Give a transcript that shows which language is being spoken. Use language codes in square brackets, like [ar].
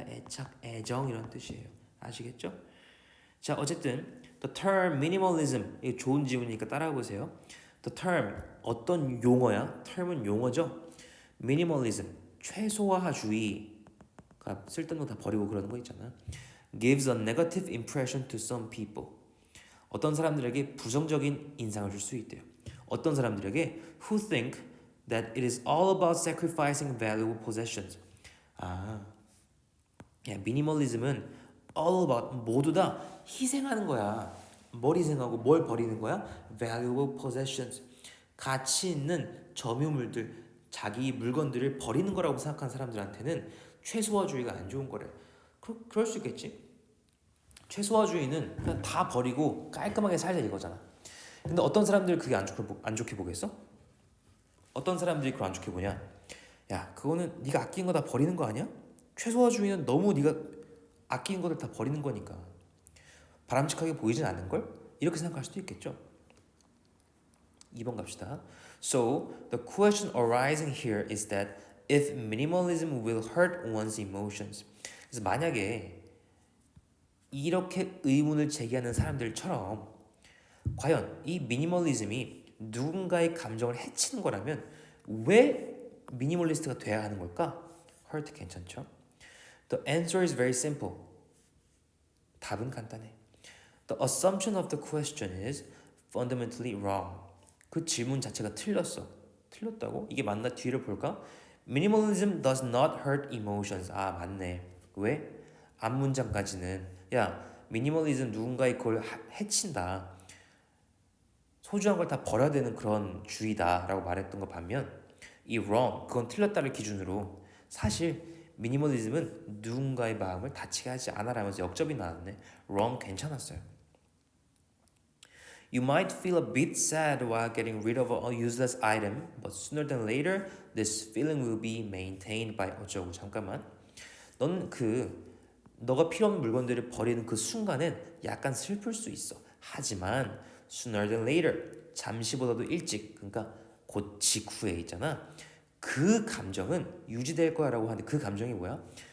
[ko] 애착, 애정 이런 뜻이에요. 아시겠죠? 자, 어쨌든 [en] the term minimalism [ko] 이거 좋은 지문이니까 따라해 보세요. The term 어떤 용어야? term은 용어죠. minimalism 최소화주의가 쓸데없는 거 다 버리고 그러는 거 있잖아. [en] gives a negative impression to some people. [ko] 어떤 사람들에게 부정적인 인상을 줄 수 있대요. 어떤 사람들에게 [en] who think that it is all about sacrificing valuable possessions. [ko] 미니멀리즘은 all about 모두 다 희생하는 거야. 뭘 희생하고 뭘 버리는 거야? [en] valuable possessions. [ko] 가치 있는 점유물들, 자기 물건들을 버리는 거라고 생각하는 사람들한테는 최소화주의가 안 좋은 거래. 그럴 수 있겠지. 최소화주의는 그냥 다 버리고 깔끔하게 살자 이거잖아. 근데 어떤 사람들이 그게 안 좋게 보겠어? 어떤 사람들이 그걸 안 좋게 보냐? 야, 그거는 네가 아낀 거 다 버리는 거 아니야? 최소화주의는 너무 네가 아끼는 것들 다 버리는 거니까 바람직하게 보이진 않는 걸? 이렇게 생각할 수도 있겠죠. 2번 갑시다. [en] So, the question arising here is that if minimalism will hurt one's emotions. [ko] 그래서 만약에 이렇게 의문을 제기하는 사람들처럼 과연 이 미니멀리즘이 누군가의 감정을 해치는 거라면 왜 미니멀리스트가 돼야 하는 걸까? hurt 괜찮죠? [en] The answer is very simple. [ko] 답은 간단해. [en] The assumption of the question is fundamentally wrong. [ko] 그 질문 자체가 틀렸어. 틀렸다고? 이게 맞나? 뒤를 볼까? [en] Minimalism does not hurt emotions. [ko] 아, 맞네. 왜? 앞 문장까지는 야, 미니멀리즘 누군가의 그걸 해친다. 소중한 걸 다 버려야 되는 그런 주의다 라고 말했던 거 반면 이 wrong, 그건 틀렸다를 기준으로 사실 미니멀리즘은 누군가의 마음을 다치게 하지 않아라면서 역접이 나왔네. wrong 괜찮았어요. [en] You might feel a bit sad while getting rid of a useless item, but sooner than later, this feeling will be maintained by 어쩌고. [ko] 잠깐만. 넌 너가 필요 없는 물건들을 버리는 그 순간엔 약간 슬플 수 있어. 하지만 [en] sooner than later, [ko] 잠시보다도 일찍, 그러니까 곧 직후에 있잖아. 그 감정은 유지될 거야라고 하는데 그 감정이 뭐야?